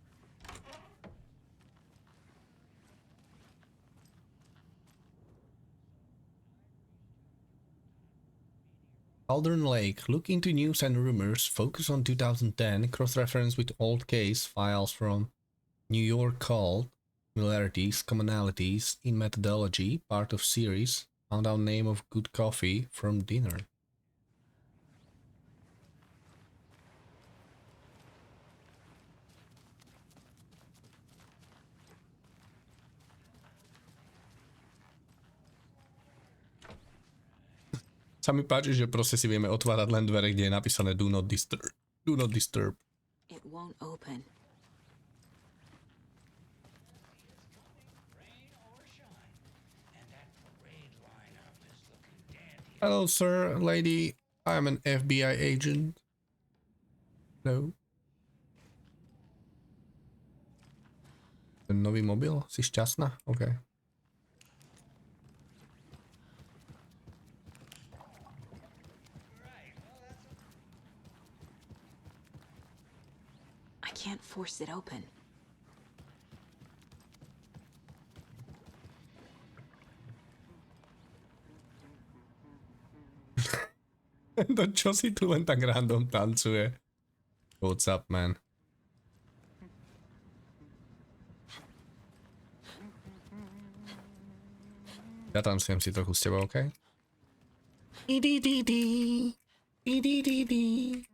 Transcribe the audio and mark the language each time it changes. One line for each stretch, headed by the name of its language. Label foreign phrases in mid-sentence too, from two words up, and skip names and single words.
English: Aldern Lake. Look into news and rumors. Focus on 2010. Cross-reference with old case files from New York called Similarities, Commonalities in Methodology. Part of series. Found out name of good coffee from dinner.
Slovak: Sa mi páči, že proste si vieme otvárať len dvere, kde je napísané
English: Do not disturb. Do not disturb. It won't open. Hello, sir, lady. I'm an FBI agent. Hello.
Slovak: Ten nový mobil? Si šťastná?
English: OK. I can't force it open.
Slovak: To čo si tu len tak random tancuje?
English: What's up, man?
Slovak: Ja tancujem si trochu s tebou, OK? Idididi. Idididi.